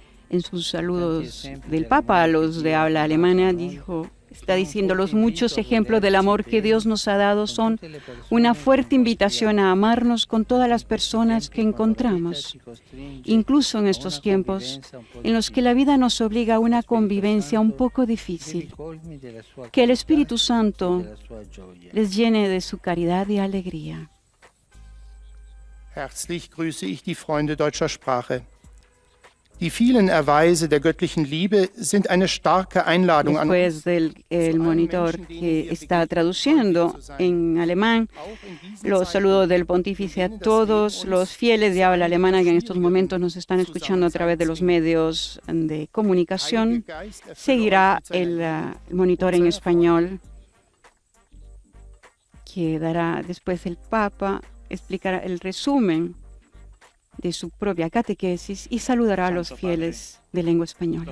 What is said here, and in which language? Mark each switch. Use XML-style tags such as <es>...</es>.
<es>En sus saludos del Papa a los de habla alemana está diciendo: los muchos ejemplos del amor que Dios nos ha dado son una fuerte invitación a amarnos con todas las personas que encontramos, incluso en estos tiempos en los que la vida nos obliga a una convivencia un poco difícil. Que el Espíritu Santo les llene de su caridad y alegría.</es> <de>Herzlich grüße ich die Freunde deutscher Sprache. Die vielen Erweise der göttlichen Liebe sind eine starke Einladung an</de> <es>Después del monitor que está traduciendo en alemán los saludos del pontífice a todos los fieles de habla alemana que en estos momentos nos están escuchando a través de los medios de comunicación. Seguirá el monitor en español que dará después el Papa, explicará el resumen de su propia catequesis y saludará a los fieles de lengua española.</es>